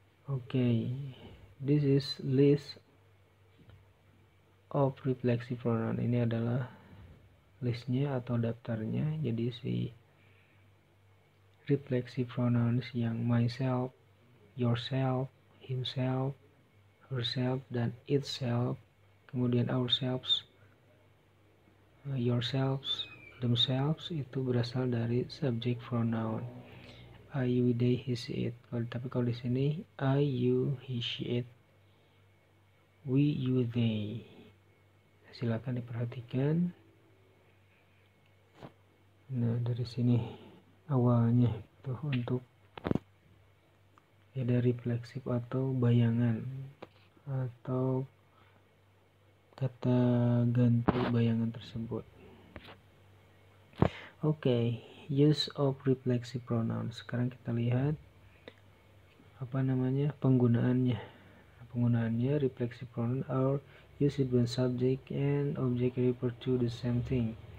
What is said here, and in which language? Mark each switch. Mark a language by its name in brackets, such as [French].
[English] Okay, this is list of reflexive pronoun. [Indonesian] Ini adalah listnya atau daftarnya. Jadi si reflexive pronouns yang myself, yourself, himself, herself, dan itself, kemudian ourselves, yourselves, themselves, itu berasal dari subject pronoun. I, you, they, he, she, it. Tapi kalau di sini I, you, he, she, it, we, you, they. Silakan diperhatikan. Nah, dari sini awalnya tuh untuk ada refleksif atau bayangan atau kata ganti bayangan tersebut. [English] Okay, use of reflexive pronouns. [Indonesian] Sekarang kita lihat penggunaannya. [English] Reflexive pronoun are used when subject and object refer to the same thing.